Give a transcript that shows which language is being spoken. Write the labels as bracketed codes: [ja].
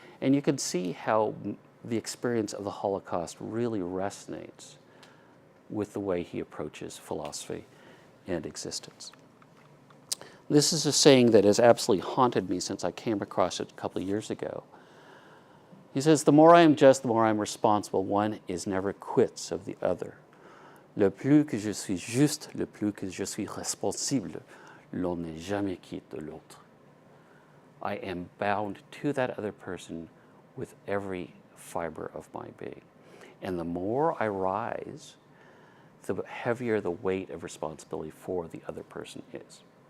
[en] And you can see how the experience of the Holocaust really resonates with the way he approaches philosophy and existence. This is a saying that has absolutely haunted me since I came across it a couple of years ago. He says, the more I am just, the more I am responsible. One is never quits of the other. [fr] Le plus que je suis juste, le plus que je suis responsable, l'on n'est jamais quitte de l'autre. [en] I am bound to that other person with every fiber of my being. And the more I rise, the heavier the weight of responsibility for the other person is.